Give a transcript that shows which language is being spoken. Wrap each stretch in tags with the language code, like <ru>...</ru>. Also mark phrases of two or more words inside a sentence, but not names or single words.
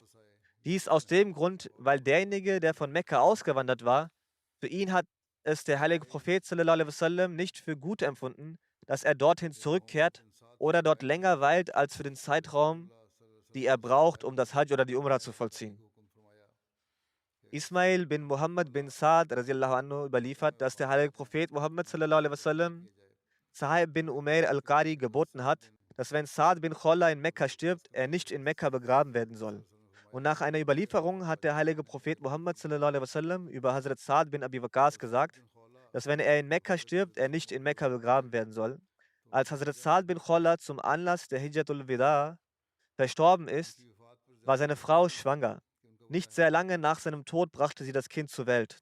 <de>Dies aus dem Grund, weil derjenige, der von Mekka ausgewandert war, für ihn hat es der heilige Prophet</de> <ar>صلى الله عليه وسلم</ar> <de>nicht für gut empfunden, dass er dorthin zurückkehrt oder dort länger weilt als für den Zeitraum, die er braucht, um das Hajj oder die Umrah zu vollziehen. Ismail bin Muhammad bin Saad</de> <ar>رضي الله عنه</ar> <de>überliefert, dass der heilige Prophet Muhammad</de> <ar>صلى الله عليه وسلم</ar> <de>Sahib bin Umair al-Qari geboten hat, dass wenn Saad bin Kholla in Mekka stirbt, er nicht in Mekka begraben werden soll. Und nach einer Überlieferung hat der heilige Prophet Muhammad</de> <ar>صلى الله عليه وسلم</ar> <de>über Hazrat Saad bin Abi Waqqas gesagt, dass wenn er in Mekka stirbt, er nicht in Mekka begraben werden soll. Als Hazrat Saad bin Kholla zum Anlass der Hijjatul Wida verstorben ist, war seine Frau schwanger. Nicht sehr lange nach seinem Tod brachte sie das Kind zur Welt.</de>